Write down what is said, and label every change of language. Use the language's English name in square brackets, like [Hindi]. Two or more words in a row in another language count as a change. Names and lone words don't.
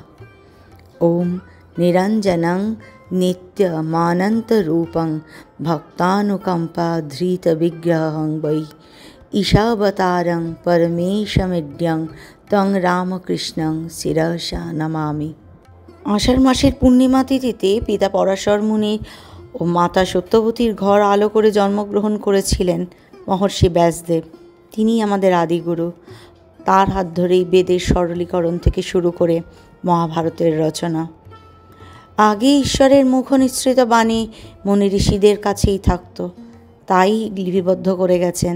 [Sanskrit] ॐ निरञ्जनं नित्यमानन्तरूपं भक्तानुकम्पाधृतविग्रहं वै ईशावतारं परमेशमिड्यं तं रामकृष्णं शिरसा नमामि। [Bangla] আষাঢ় মাসের পূর্ণিমা তিথিতে পিতা পরাশর মুনি ও মাতা সত্যবতীর ঘর আলো করে জন্মগ্রহণ করেছিলেন মহর্ষি ব্যাসদেব। তিনি আমাদের আদিগুরু। তার হাত ধরেই বেদের সরলীকরণ থেকে শুরু করে মহাভারতের রচনা। আগে ঈশ্বরের মুখ নিঃসৃত বাণী মুনি ঋষিদের কাছেই থাকতো, তাই লিপিবদ্ধ করে গেছেন।